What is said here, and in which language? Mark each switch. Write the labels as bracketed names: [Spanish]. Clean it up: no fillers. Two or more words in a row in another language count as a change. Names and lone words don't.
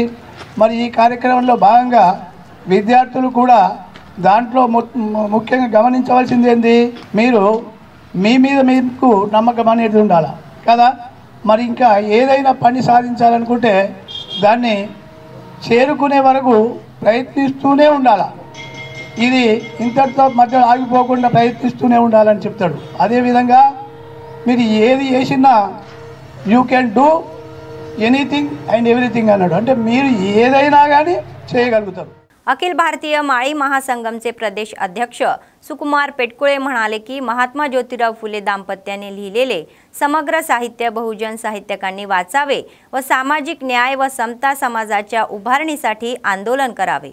[Telugu] మరి ఈ కార్యక్రమంలో భాగంగా విద్యార్థులు కూడా దాంట్లో ముఖ్యంగా గమనించవలసింది ఏంది, మీరు మీ మీద మీకు నమ్మకం అనేది ఉండాలి కదా. మరి ఇంకా ఏదైనా పని సాధించాలనుకుంటే దాన్ని చేరుకునే వరకు ప్రయత్నిస్తూనే ఉండాలి. ఇది ఇంతటితో మధ్య ఆగిపోకుండా ప్రయత్నిస్తూనే ఉండాలని చెప్తాడు. అదేవిధంగా మీరు ఏది చేసినా [English] you can do anything and everything [Telugu] అన్నాడు. అంటే మీరు ఏదైనా కానీ చేయగలుగుతారు. [Marathi] अखिल भारतीय माळी महासंगमचे प्रदेश अध्यक्ष सुकुमार पेटकुळे म्हणाले की महात्मा ज्योतिराव फुले दाम्पत्याने लिहिलेले समग्र साहित्य बहुजन साहित्यकांनी वाचावे व सामाजिक न्याय व समता समाजाच्या उभारणीसाठी आंदोलन करावे.